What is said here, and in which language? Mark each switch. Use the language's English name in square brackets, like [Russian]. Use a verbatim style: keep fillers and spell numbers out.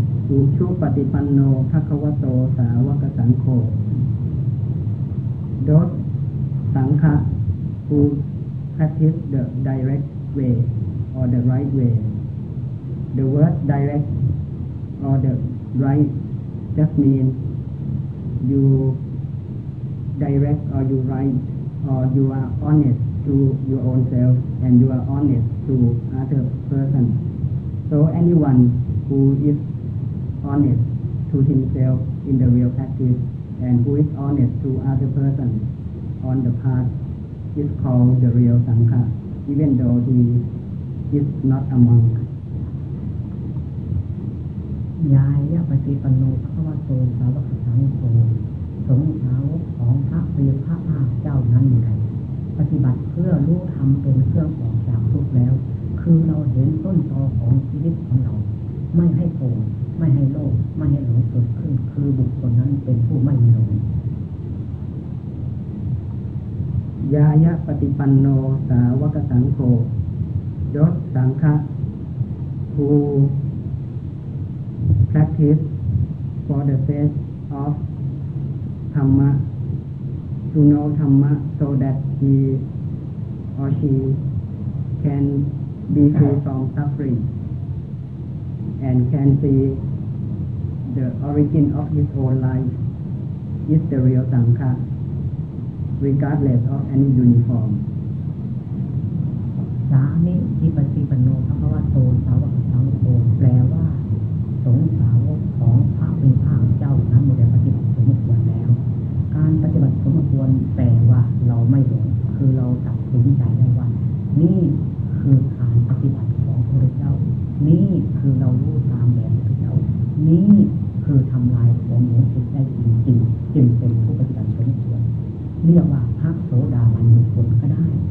[Pali] อุทธุปฏิปันโนภควโตสาวกสังโฆ [English] Those sangha who practice the direct way or the right way. The word direct or the right just means you direct or you right or you are honest to your own self and you are honest to other person. So anyone who is honest to himself in the real practice. And who is honest to other person on the path is called the real sangha, even though he is not a monk. [Pali] ยายะปฏิปันโนภควโตสาวกสังโฆ [Thai] สงฆ์สาวกของพระผู้มีพระภาคเจ้านั้นใดปฏิบัติเพื่อรู้ธรรมเป็นเครื่องออกจากทุกข์แล้วคือเราเห็นต้นตอของชีวิตของเราไม่ให้โกรธไม่ให้โลภไม่ให้หลงเกิดขึ้นคือบุคคลนั้นเป็นผู้ไม่หลง [Pali] ยายะปฏิปันโนสาวกสังโฆ [English] Those sangha who practice for the sake of dhamma, to know dhamma so that he or she can be free from suffering and can see the origin of his own life is the real sangha, regardless of any uniform. [Pali] สานิจิปฏิปันโนภควโตสาวกสังโฆ [Thai] แปลว่าสงฆ์สาวกของพระเป็นพระเจ้านั้นได้ปฏิบัติสมควรแล้วการปฏิบัติสมควรแปลว่าเราไม่หลงคือเราตัดสินใจได้ว่านี่คือการปฏิบัติของพระเจ้านี่คือเรารู้ตามแบบพระเจ้านี่คือทำลายของหลงผิดได้จริงๆจึงเป็นผู้ปฏิบัติสมควรเรียกว่าพระโสดาบันบุคคลก็ได้